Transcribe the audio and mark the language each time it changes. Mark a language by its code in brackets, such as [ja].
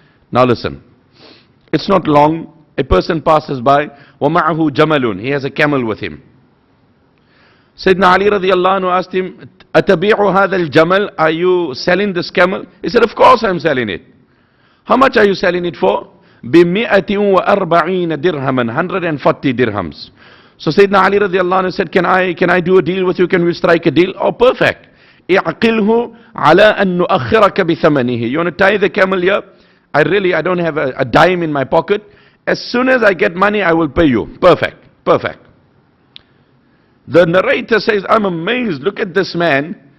[en] Now listen, it's not long, a person passes by, [ar] وَمَعَهُ جَمَلٌ, [en] he has a camel with him. Sayyidina Ali radiallahu anhu asked him, [ar] أَتَبِيعُ هَذَا الْجَمَلِ, [en] are you selling this camel? He said, of course I'm selling it. How much are you selling it for? [ar] بِمِئَةٍ وَأَرْبَعِينَ دِرْهَمًا, [en] 140 dirhams. So Sayyidina Ali radiallahu anhu said, can I do a deal with you? Can we strike a deal? Oh, perfect. [ar] اعقله على أن نؤخرك بثمنه. [en] You want to tie the camel here? I don't have a dime in my pocket, As soon as I get money, I will pay you. Perfect, perfect. The narrator says, I'm amazed. Look at this man.